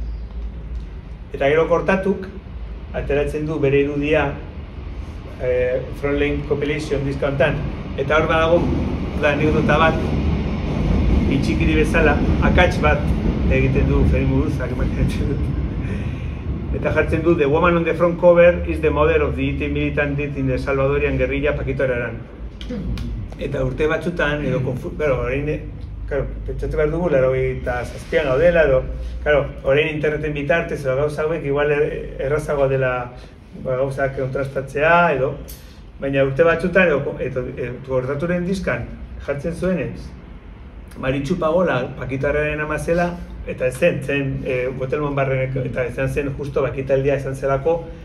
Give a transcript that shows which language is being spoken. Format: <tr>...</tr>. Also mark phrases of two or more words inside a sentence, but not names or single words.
<eu>Eta gero Kortatuk ateratzen du bere irudia Frontline Compilation diskauntan. Eta hor badago anekdota bat, itxikiri bezala, akats bat egiten du Fermin Muguruzak imaginatzen dut. Eta jartzen du,</eu> <en>the woman on the front cover is the mother of the IT militant in the Salvadorian guerrilla Pakito Arrearan.</en> <eu>Eta urte batzutan, pentsatu behar dugu, 87an gaudela, orain interneten bitartez, gauza hauek igual errazagoa dela gauzak kontrastatzea, baina urte batzutan, Kortaturen diskan jartzen zuenez, Maritxu Pagola Pakito Arreararen ama zela, eta ez zen Hotel Monbarren, eta ez zen justo ekitaldia izan zelako,</eu>